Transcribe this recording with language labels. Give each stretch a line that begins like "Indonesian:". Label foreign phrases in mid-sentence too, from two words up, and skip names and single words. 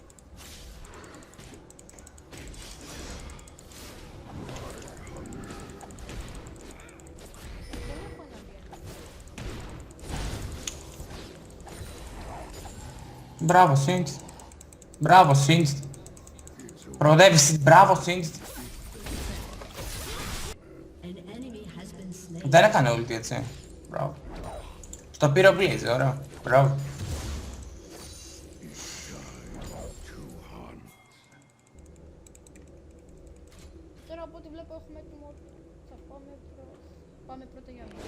Greek: Δεν έχω εναντίον. Μπράβο Sindis. Μπράβο Sindis. Προοδεύεις, μπράβο Sindis.
English: an enemy has been slain.
Greek: Δεν έκανε ulti έτσι. Μπράβο. Στο πήρε ο Blaze, ωραίο. Μπράβο. Τώρα από ό,τι βλέπω έχουμε έτοιμο. Θα πάμε πρώτα για μία.